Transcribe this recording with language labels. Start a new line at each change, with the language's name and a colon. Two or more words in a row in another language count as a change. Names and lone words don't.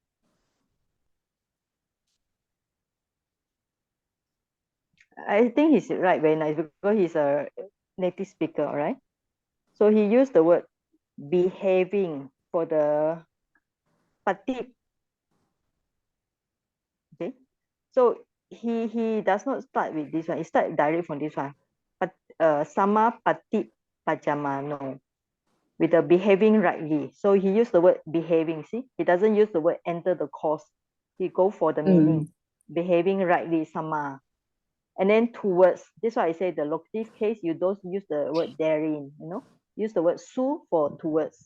English: I think he's right, very nice, because he's a native speaker, all right? So he used the word behaving for the pati. Okay. So he does not start with this one. He starts direct from this one.
Pali: But sama pati pajamano,
English: with the behaving rightly. So he used the word behaving. See, he doesn't use the word enter the course. He go for the meaning. Behaving rightly, sama. And then towards, this is why I say the locative case, you don't use the word therein, use the word su for towards.